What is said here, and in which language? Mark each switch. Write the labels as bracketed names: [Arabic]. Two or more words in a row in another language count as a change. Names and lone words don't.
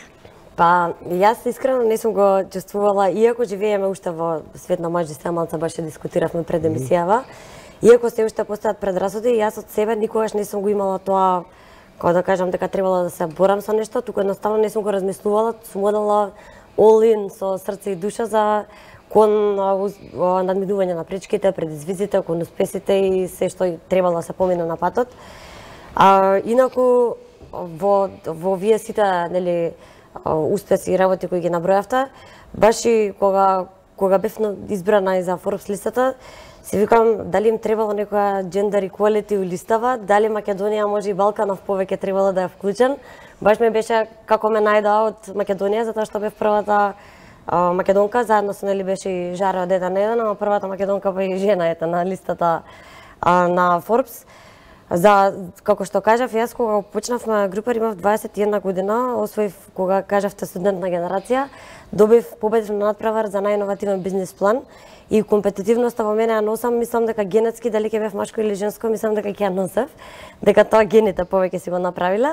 [Macedonian] Па, јас искрено не сум го чувствувала, иако живееме уште во свет на мажи, сега малце баш дискутиравме пред емисијава, иако се уште постојат предрасуди, јас од себе никогаш не сум го имала тоа, како да кажам, дека требало да се борам со нешто, туку едноставно не сум го размислувала, сум одела [English] all in [Macedonian] со срце и душа за кон надминување на пречките, предизвиците, кон успесите и се што требало да се помине на патот. Инаку во вие сите нели успеси и работи кои ги набројавте, баш и кога бев избрана и за Forbes листата, се викам дали им требало некоја [English] gender equality [Macedonian] листава, дали Македонија може и Балканов повеќе требало да е вклучен. Баш ме беше како ме најдоа од Македонија затоа што бев првата македонка, заедно со нели беше и Жара од 1 на 1, ама првата македонка па и жена ета на листата на Forbes. За, како што кажав, јас кога почнавме група, имав 21 година, освоив кога кажавте студентна генерација, добив победив на надпревар за најиновативен бизнис план и компетитивноста во мене ја носам, мислам дека генетски, дали ќе бев машко или женско, мислам дека ќе ја носев, дека тоа гените повеќе си го направиле.